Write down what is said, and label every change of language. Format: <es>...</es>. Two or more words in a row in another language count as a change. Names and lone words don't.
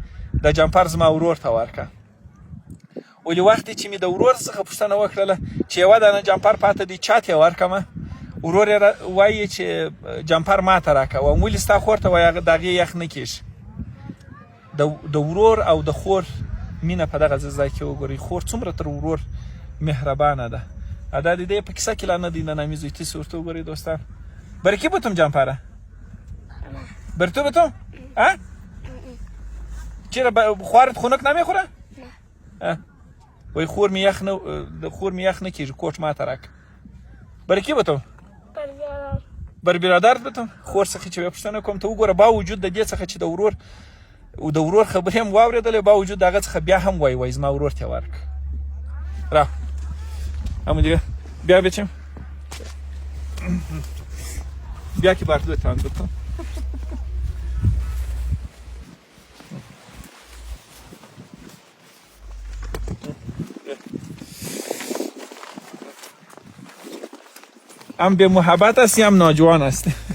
<ps>دا جمپر زما ورور ته ورکړه. ولې وخت چې مې د ورور څخه پوښتنه وکړله چې یوه دانه جمپر پاته دی چاته یې ورکړمه، ورور یې وایي چې جمپر ما ته راکوه. ولې ستا خور ته وایي د هغې یخ نه کېږي؟ د ورور او د خور مینه په دغه ځای کې وګورئ. خور څومره تر ورور مهربانه ده. دا د دې په کیسه کې لا نه دی ننامي زوی. تاسې ورته وګورئ دوستان.</ps> <fa>بر کی بتم جمپره؟ بر تو بتم؟ چرا خوارت خنک نمیخوره؟ نه.</fa> <ps>وای خور می یخ نه کیږي، کوټ ما ته راک.</ps> <fa>بر کی بتم؟ بر برادر. بر برادرت بتم؟</fa> <ps>خور څخه چې پوښتنه کوم ته وګوره، با وجود د دې څخه چې د ورور خبرې هم واورېدلې، با وجود دغه څخه بیا هم وایي زما ورور ته ورک.</ps> <fa>را همون دیگه بیا بچیم، بیا که بر تو تاند بکن. هم به محبت هستی هم ناجوان هستی.</fa>